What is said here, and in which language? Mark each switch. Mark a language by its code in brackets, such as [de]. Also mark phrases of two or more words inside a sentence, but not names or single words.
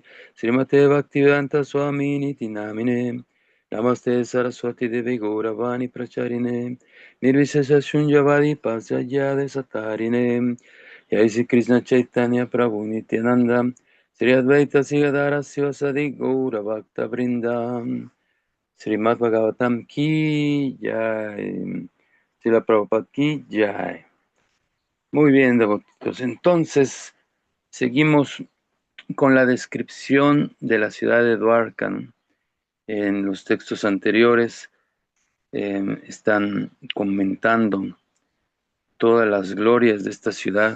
[sa] श्रीमते भक्ति वेदान्त स्वामिन् इति नामिने नमस्ते सारस्वते देवे गौरवाणी प्रचारिणे निर्विशेष शून्यवादि पाश्चात्य देशतारिणे जय श्री कृष्ण चैतन्य प्रभु नित्यानन्द श्री अद्वैत गदाधर श्रीवासादि गौर भक्त वृन्दम् श्रीमद् भागवतम् की जय श्रील प्रभुपाद की जय. [es] Muy bien, devotitos. Entonces, seguimos con la descripción de la ciudad de Dwarka. En los textos anteriores están comentando todas las glorias de esta ciudad.